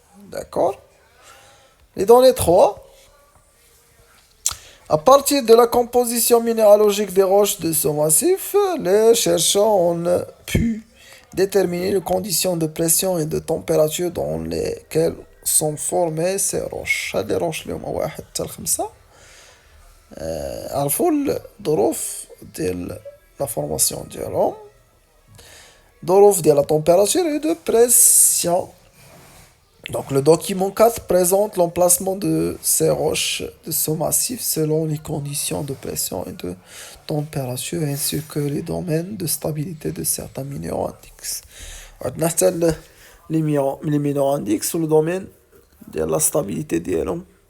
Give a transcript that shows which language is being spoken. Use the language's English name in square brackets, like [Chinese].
[French] D'accord? Et dans les 3, à partir de la composition minéralogique des roches de ce massif, les chercheurs ont pu déterminer les conditions de pression et de température dans lesquelles sont formées ces roches. [Arabic] هاد [French] les roches [Arabic] اللي هما 1 حتى ل 5 عرفوا الظروف ديال [French] la formation [Arabic] ديالهم، ظروف ديال [French] la température et de pression. Donc le document 4 présente l'emplacement de ces roches de ce massif selon les conditions de pression et de température ainsi que les domaines de stabilité de certains minéraux index. [Arabic] عندنا حتى [French] les minéraux index ou le domaine de la stabilité [Arabic] ديالهم.